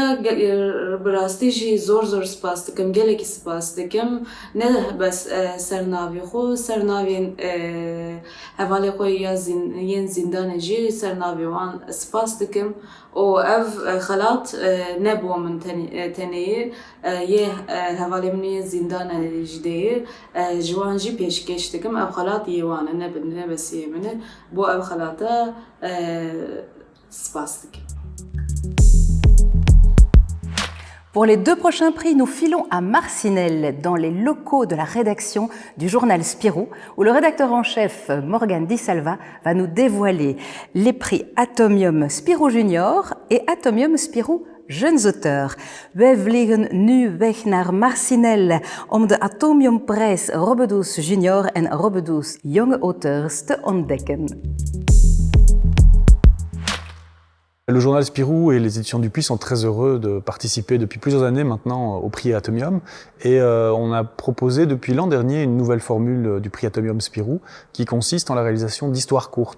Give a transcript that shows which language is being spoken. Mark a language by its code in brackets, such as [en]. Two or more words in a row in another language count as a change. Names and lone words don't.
[ku] bi rastî jî zor spas dikim gelekî spas dikim ne bes sernavê xwe sernavên hevalê xwe ya yên zindanê jî sernavê wan spas dikim û ev xelat ne bo min tenê yê hevalê min yên zindanê jî deyê ji wan jî pêşkeş dikim ev xelat yê wan e ne besiyê min e bo ev xelata spas dikim [fr] Pour les 2 prochains prix, nous filons à Marcinelle, dans les locaux de la rédaction du journal Spirou, où le rédacteur en chef, Morgan Di Salva, va nous dévoiler les prix Atomium Spirou Junior et Atomium Spirou Jeunes auteurs. [nl] We vliegen nu weg naar Marcinelle om de Atomiumprijs Robbedoes Junior en Robbedoes Jonge Auteurs te ontdekken. [fr] Le journal Spirou et les éditions Dupuis sont très heureux de participer depuis plusieurs années maintenant au prix Atomium et on a proposé depuis l'an dernier une nouvelle formule du prix Atomium Spirou qui consiste en la réalisation d'histoires courtes.